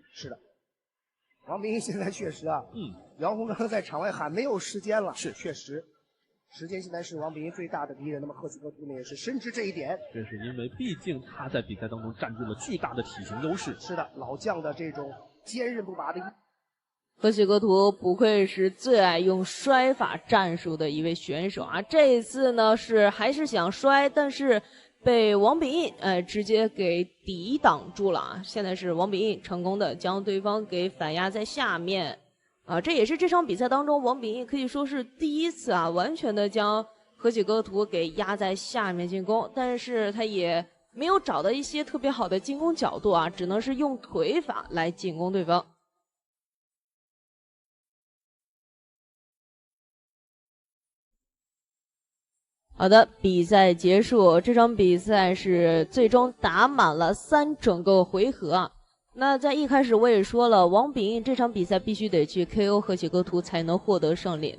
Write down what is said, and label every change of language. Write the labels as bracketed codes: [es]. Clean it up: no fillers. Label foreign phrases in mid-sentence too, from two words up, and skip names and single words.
[zh] 是的，王秉義現在確實楊紅剛剛在場外喊沒有時間了，是確實，時間現在是王秉義最大的敵人。那麼河西格圖呢也是深知這一點，這是因為畢竟他在比賽當中佔據了巨大的體型優勢。是的，老將的這種堅韌不拔的。河喜格图不愧是最爱用摔法戰術的一位選手啊！這一次呢還是想摔，但是被王秉義直接給抵擋住了啊！現在是王秉義成功的將對方給反壓在下面啊！這也是這場比賽當中王秉義可以說是第一次啊，完全的將河喜格圖給壓在下面進攻，但是他也沒有找到一些特別好的進攻角度啊，只能是用腿法來進攻對方。好的，比賽結束。這場比賽是最終打滿了3整個回合啊。那在一開始我也說了，王秉義這場比賽必須得去 KO 河喜格圖才能獲得勝利。